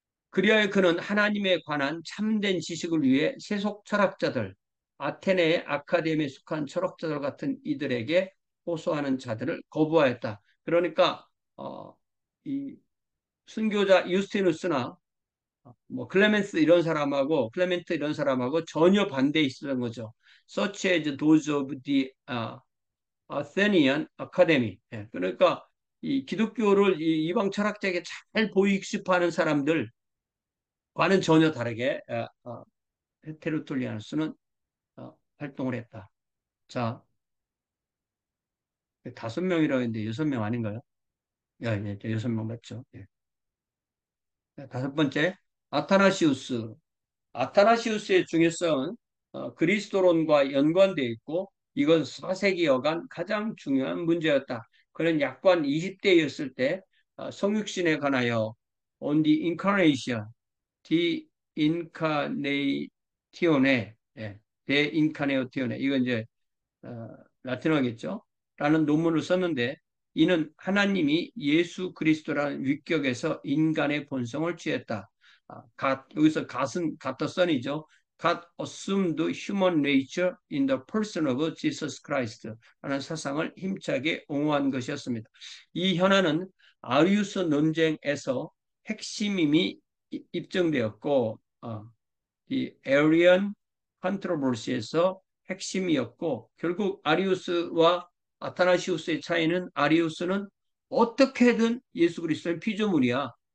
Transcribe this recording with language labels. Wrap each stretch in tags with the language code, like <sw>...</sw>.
<ko>그리하여 그는 하나님에 관한 참된 지식을 위해 세속 철학자들, 아테네의 아카데미에 속한 철학자들 같은 이들에게 호소하는 자들을 거부하였다. 그러니까 이 순교자 유스티누스나 뭐 클레멘트 이런 사람하고 전혀 반대에 있었던 거죠.</ko> <en>Such as those of the Athenian Academy.</en> <ko>예, 그러니까 이 기독교를 이 이방 철학자에게 잘 보이시하는 사람들과는 전혀 다르게 테르툴리아누스는 활동을 했다. 자, 5명이라고 했는데 6명 아닌가요? 예, 예, 6명 맞죠? 예. 5번째, 아타나시우스. 아타나시우스의 중요성은 그리스도론과 연관되어 있고 이건 4세기 여간 가장 중요한 문제였다. 그는 약관 20대였을 때 성육신에 관하여</ko> <en>on the incarnation, the incarnatione,</en> <ko>예, de incarnatione 이건 이제 라틴어겠죠. 라는 논문을 썼는데 이는 하나님이 예수 그리스도라는 위격에서 인간의 본성을 취했다. 여기서 갓은 갓</ko> <en>the son</en> <ko>이죠.</ko> <en>God assumed human nature in the person of Jesus Christ</en> <ko>라는 사상을 힘차게 옹호한 것이었습니다. 이 현안은 아리우스 논쟁에서 핵심임이 입증되었고 이 Arian 컨트로버시에서 핵심이었고 결국 아리우스와 아타나시우스의 차이는 아리우스는 어떻게든 예수 그리스도는 피조물이야.</ko>